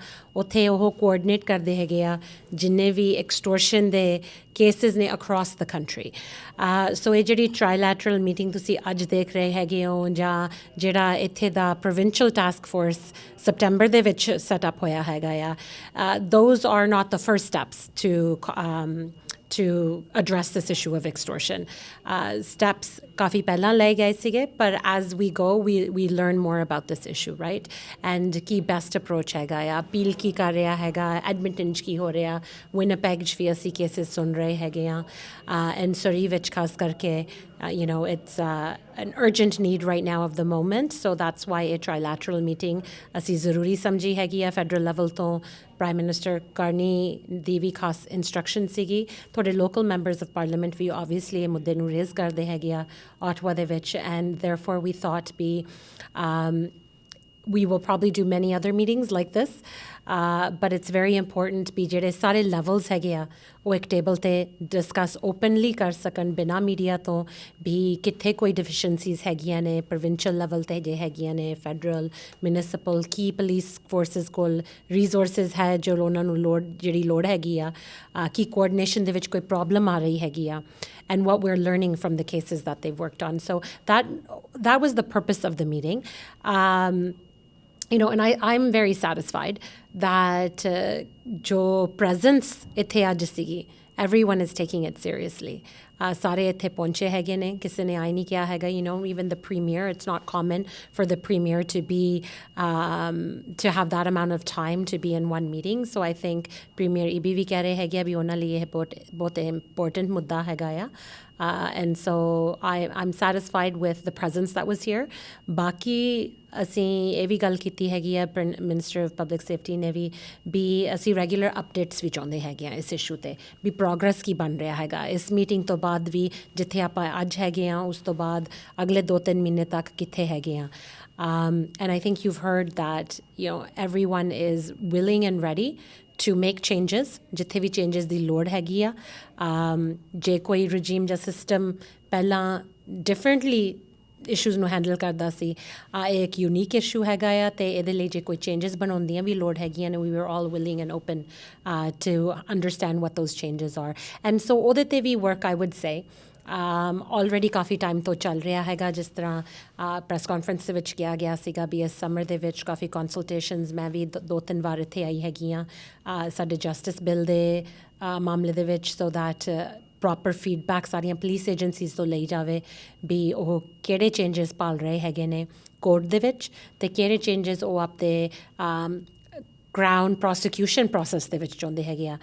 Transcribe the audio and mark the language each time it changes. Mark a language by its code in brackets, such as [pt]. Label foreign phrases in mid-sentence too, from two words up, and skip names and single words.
[pa] ਉੱਥੇ ਉਹ ਕੋਆਰਡੀਨੇਟ ਕਰਦੇ ਹੈਗੇ ਆ ਜਿੰਨੇ ਵੀ ਐਕਸਟੋਰਸ਼ਨ ਦੇ ਕੇਸਿਸ ਨੇ [en] across the country. [pa] ਸੋ ਇਹ ਜਿਹੜੀ [en] trilateral meeting [pa] ਤੁਸੀਂ ਅੱਜ ਦੇਖ ਰਹੇ ਹੈਗੇ ਹੋ, ਜਾਂ ਜਿਹੜਾ ਇੱਥੇ ਦਾ [en] provincial task force September [pa] ਦੇ ਵਿੱਚ ਸੈਟਅਪ ਹੋਇਆ ਹੈਗਾ ਆ, [en] those are not the first steps to address this issue of extortion. Steps [pa] ਕਾਫੀ ਪਹਿਲਾਂ ਲਏ ਗਏ ਸੀਗੇ, ਪਰ [en] as we go we learn more about this issue, right? [pa] And ਕੀ [en] best approach [pa] ਹੈਗਾ ਆ, ਅਪੀਲ ਕੀ ਕਰ ਰਿਹਾ ਹੈਗਾ, ਐਡਮਿੰਟਨ 'ਚ ਕੀ ਹੋ ਰਿਹਾ, ਵਿਨਿਪੈਗ 'ਚ ਵੀ ਅਸੀਂ ਕੇਸਿਸ ਸੁਣ ਰਹੇ ਹੈਗੇ ਆ, ਐਂਡ ਸਰੀ ਵਿੱਚ ਖਾਸ ਕਰਕੇ [en] it's an urgent need right now of the moment, so that's why a trilateral meeting [pa] ਅਸੀਂ ਜ਼ਰੂਰੀ ਸਮਝੀ ਹੈਗੀ ਆ। [en] federal level [pa] ਤੋਂ [en] prime minister [pa] ਕਰਨੀ ਦੀ ਵੀ ਖਾਸ ਇੰਸਟਰਕਸ਼ਨ ਸੀਗੀ। ਤੁਹਾਡੇ [en] local members of parliament [pa] ਵੀ ਓਬਵੀਅਸਲੀ ਇਹ ਮੁੱਦੇ ਨੂੰ ਰੇਜ਼ ਕਰਦੇ ਹੈਗੇ ਆ ਆਟਵਾ ਦੇ ਵਿੱਚ, ਐਂਡ [en] therefore we thought we will probably do many other meetings like this, but it's very important [pa] ਵੀ ਜਿਹੜੇ ਸਾਰੇ ਲੈਵਲਸ ਹੈਗੇ ਆ ਉਹ ਇੱਕ ਟੇਬਲ 'ਤੇ [en] discuss openly [pa] ਕਰ ਸਕਣ ਬਿਨਾਂ ਮੀਡੀਆ ਤੋਂ, ਵੀ ਕਿੱਥੇ ਕੋਈ ਡਿਫੀਸ਼ੈਂਸੀਜ਼ ਹੈਗੀਆਂ ਨੇ [en] provincial level [pa] 'ਤੇ ਜੇ ਹੈਗੀਆਂ ਨੇ, [en] federal municipal [pa] ਕੀ [en] police forces [pa] ਕੋਲ ਰਿਸੋਰਸਿਸ ਹੈ ਜੋ ਉਹਨਾਂ ਨੂੰ ਜਿਹੜੀ ਲੋੜ ਹੈਗੀ ਆ, ਕੀ ਕੋਆਰਡੀਨੇਸ਼ਨ ਦੇ ਵਿੱਚ ਕੋਈ ਪ੍ਰੋਬਲਮ ਆ ਰਹੀ ਹੈਗੀ ਆ, [en] and what we're learning from the cases that they've worked on. So that was the purpose of the meeting. And I'm very satisfied that jo presence [pa] ਇੱਥੇ ਅੱਜ ਸੀਗੀ, [en] everyone is taking it seriously. [pa] ਸਾਰੇ ਇੱਥੇ ਪਹੁੰਚੇ ਹੈਗੇ ਨੇ, ਕਿਸੇ ਨੇ ਆਈ ਨਹੀਂ ਕਿਹਾ ਹੈਗਾ, [en] even the premier, it's not common for the premier to have that amount of time to be in one meeting. So I think premier [pa] EB ਵੀ ਕਹਿ ਰਹੇ ਹੈਗੇ ਵੀ ਉਹਨਾਂ ਲਈ ਇਹ ਬਹੁਤ important ਮੁੱਦਾ ਹੈਗਾ ਆ, [en] and so I'm satisfied with the presence that was here. [pa] ਬਾਕੀ ਅਸੀਂ ਇਹ ਵੀ ਗੱਲ ਕੀਤੀ ਹੈਗੀ ਆ [en] minister of public safety [pa] ਨੇ ਵੀ ਅਸੀਂ [en] regular updates [pa] ਵੀ ਚਾਹੁੰਦੇ ਹੈਗੇ ਆ ਇਸ ਇਸ਼ੂ 'ਤੇ, ਵੀ ਪ੍ਰੋਗਰੈਸ ਕੀ ਬਣ ਰਿਹਾ ਹੈਗਾ ਇਸ ਮੀਟਿੰਗ ਤੋਂ ਬਾਅਦ ਵੀ, ਜਿੱਥੇ ਆਪਾਂ ਅੱਜ ਹੈਗੇ ਆ ਉਸ ਤੋਂ ਬਾਅਦ ਅਗਲੇ 2-3 ਮਹੀਨੇ ਤੱਕ ਕਿੱਥੇ ਹੈਗੇ ਆ। [en] And I think you've heard that everyone is willing and ready to make changes [pa] ਜਿੱਥੇ ਵੀ ਚੇਂਜਸ ਦੀ ਲੋੜ ਹੈਗੀ ਆ। ਜੇ ਕੋਈ ਰਜੀਮ ਜਾਂ ਸਿਸਟਮ ਪਹਿਲਾਂ [en] differently issues [pa] ਨੂੰ ਹੈਂਡਲ ਕਰਦਾ ਸੀ, ਇਹ ਇੱਕ [en] unique issue [pa] ਹੈਗਾ ਆ, ਅਤੇ ਇਹਦੇ ਲਈ ਜੇ ਕੋਈ ਚੇਂਜਸ ਬਣਾਉਣ ਵੀ ਲੋੜ ਹੈਗੀਆਂ ਨੇ, [en] we are all willing and open to understand what those changes are. And so [pa] ਉਹਦੇ 'ਤੇ ਵੀ ਵਰਕ [en] I would say [pa] ਆਲਰੇਡੀ ਕਾਫੀ ਟਾਈਮ ਤੋਂ ਚੱਲ ਰਿਹਾ ਹੈਗਾ। ਜਿਸ ਤਰ੍ਹਾਂ [en] press conference [pa] ਦੇ ਵਿੱਚ ਕਿਹਾ ਗਿਆ ਸੀਗਾ ਵੀ ਇਸ ਸਮਰ ਦੇ ਵਿੱਚ ਕਾਫੀ ਕੰਸਲਟੇਸ਼ਨਸ, ਮੈਂ ਵੀ 2-3 ਵਾਰ ਇੱਥੇ ਆਈ ਹੈਗੀ ਹਾਂ ਸਾਡੇ [en] justice bill [pa] ਦੇ ਮਾਮਲੇ ਦੇ ਵਿੱਚ, [en] so that proper feedback [pa] ਸਾਰੀਆਂ [en] police agencies [pa] ਤੋਂ ਲਈ ਜਾਵੇ ਵੀ ਉਹ ਕਿਹੜੇ ਚੇਂਜਸ ਪਾਲ ਰਹੇ ਹੈਗੇ ਨੇ ਕੋਰਟ ਦੇ ਵਿੱਚ, ਅਤੇ ਕਿਹੜੇ ਚੇਂਜਸ ਉਹ ਆਪਣੇ [en] crown prosecution process [pa] ਦੇ ਵਿੱਚ ਚਾਹੁੰਦੇ ਹੈਗੇ ਆ।